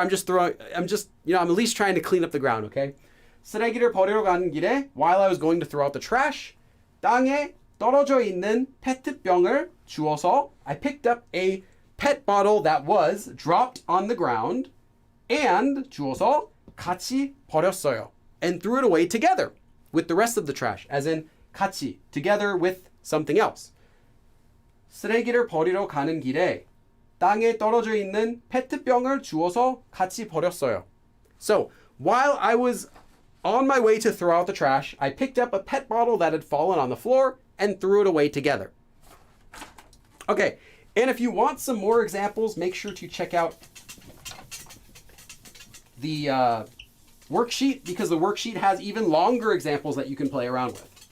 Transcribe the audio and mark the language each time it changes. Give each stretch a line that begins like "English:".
English: I'm at least trying to clean up the ground, okay?
Korean: 쓰레기를 버리러 가는 길에,
English: while I was going to throw out the trash,
Korean: 땅에 떨어져 있는 페트병을 주워서,
English: I picked up a pet bottle that was dropped on the ground, and
Korean: 주워서 같이 버렸어요.
English: And threw it away together with the rest of the trash, as in 같이, together with something else.
Korean: 쓰레기를 버리러 가는 길에 땅에 떨어져 있는 페트병을 주워서 같이 버렸어요.
English: So, while I was on my way to throw out the trash, I picked up a pet bottle that had fallen on the floor and threw it away together. Okay, and if you want some more examples, make sure to check out the worksheet, because the worksheet has even longer examples that you can play around with.